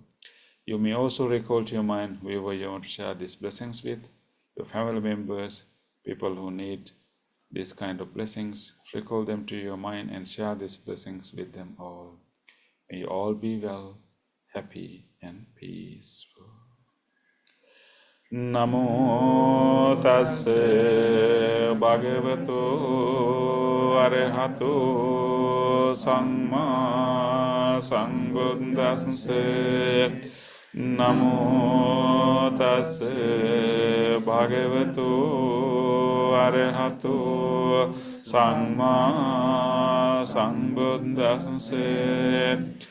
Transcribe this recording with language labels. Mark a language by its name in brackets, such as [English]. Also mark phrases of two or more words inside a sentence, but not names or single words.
[English] You may also recall to your mind whoever you want to share these blessings with, your family members, people who need this kind of blessings. Recall them to your mind and share these blessings with them all. May you all be well, happy, and peaceful. [Pali] Namo tassa bhagavato arahato samma sambuddhassa. Namo tassa bhagavato arahato samma sambuddhassa.